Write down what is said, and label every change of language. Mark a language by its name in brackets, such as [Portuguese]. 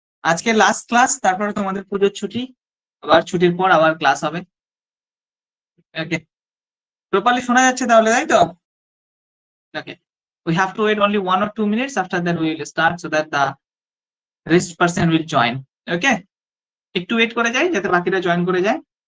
[Bangla] আজকে last class, তারপরে তোমাদের পুজোর ছুটি, আবার ছুটির পর আবার ক্লাস হবে। ওকে, প্রপারলি শোনা যাচ্ছে তাহলে, তাই তো? [English] Okay, we have to wait only 1 or 2 minutes. After that we will start so that the rest person will join. [Bangla] ওকে, একটু ওয়েট করে যাই যাতে বাকিরা জয়েন করে যায়।